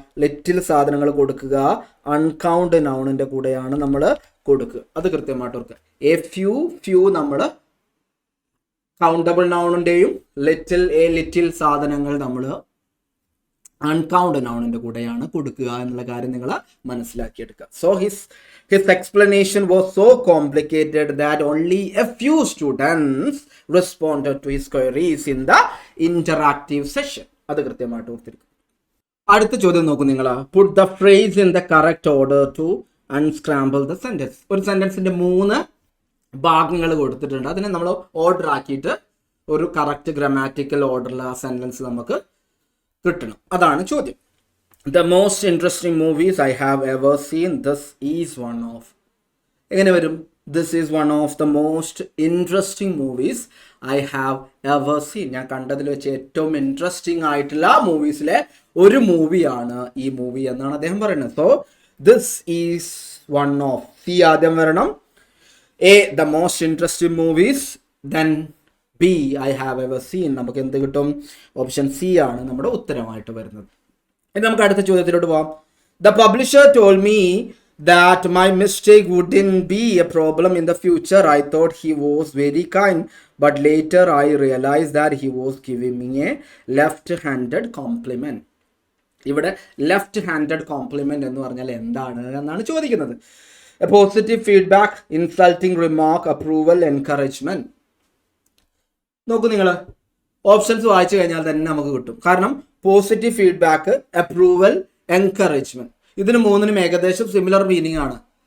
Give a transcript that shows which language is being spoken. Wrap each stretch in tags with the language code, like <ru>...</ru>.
<ml>Little സാധനങ്ങൾ കൊടുക്കുക അൺകൗണ്ട് നൗണിന്റെ കൂടെയാണ് നമ്മൾ കൊടുക്കുക. അത് കൃത്യമായിട്ട് ഓർക്കുക. ഫ്യൂ നമ്മൾ കൗണ്ടബിൾ നൗണിന്റെയും ലിറ്റിൽ സാധനങ്ങൾ നമ്മൾ അൺകൗണ്ട് നൗണിന്റെ കൂടെയാണ് കൊടുക്കുക എന്നുള്ള കാര്യം നിങ്ങൾ മനസ്സിലാക്കിയെടുക്കുക.</ml> <en>So his explanation was so complicated that only a few students responded to his queries in the interactive session.</en> <ml>അത് കൃത്യമായിട്ട് ഓർത്തിരിക്കും. അടുത്ത ചോദ്യം നോക്കൂ നിങ്ങൾ.</ml> <en>Put the phrase in the correct order to unscramble the sentence.</en> <ml>ഒരു സെന്റൻസിന്റെ 3 ഭാഗങ്ങൾ കൊടുത്തിട്ടുണ്ട്. അതിനെ നമ്മൾ ഓർഡർ ആക്കിയിട്ട് ഒരു കറക്റ്റ് ഗ്രാമാറ്റിക്കൽ ഓർഡറിൽ ആ സെന്റൻസ് നമുക്ക് കിട്ടണം. അതാണ് ചോദ്യം.</ml> <en>The most interesting movies I have ever seen. This is one of.</en> <ml>എങ്ങനെ വരും?</ml> <en>This is one of the most interesting movies I have ever seen.</en> <ml>ഞാൻ കണ്ടതിൽ വെച്ച് ഏറ്റവും ഇൻട്രസ്റ്റിംഗ് ആയിട്ടുള്ള മൂവീസിലെ ഒരു മൂവിയാണ് ഈ മൂവി എന്നാണ് അദ്ദേഹം പറയുന്നത്.</ml> <en>So this is one of. C</en> <ml>ആദ്യം വരണം.</ml> <en>A, the most interesting movies. Then B, I have ever seen.</en> <ml>നമുക്ക് എന്ത് കിട്ടും? ഓപ്ഷൻ C ആണ് നമ്മുടെ ഉത്തരമായിട്ട് വരുന്നത്. ഇനി നമുക്ക് അടുത്ത ചോദ്യത്തിലോട്ട് പോവാം.</ml> <en>The publisher told me that my mistake wouldn't be a problem in the future. I thought he was very kind, but later I realized that he was giving me a left-handed compliment.</en> <ml>ഇവിടെ left handed compliment എന്ന് പറഞ്ഞാൽ എന്താണ് എന്നാണ് ചോദിക്കുന്നത്.</ml> <en>Positive feedback, insulting remark, approval, encouragement.</en> <ml>നോക്കൂ നിങ്ങൾ, options വായിച്ചു കഴിഞ്ഞാൽ തന്നെ നമുക്ക് കിട്ടും. കാരണം പോസിറ്റീവ് ഫീഡ്ബാക്ക്, അപ്രൂവൽ, എൻകറേജ്മെന്റ്, ഇതിന് മൂന്നിനും ഏകദേശം സിമിലർ മീനിങ് ആണ്.</ml>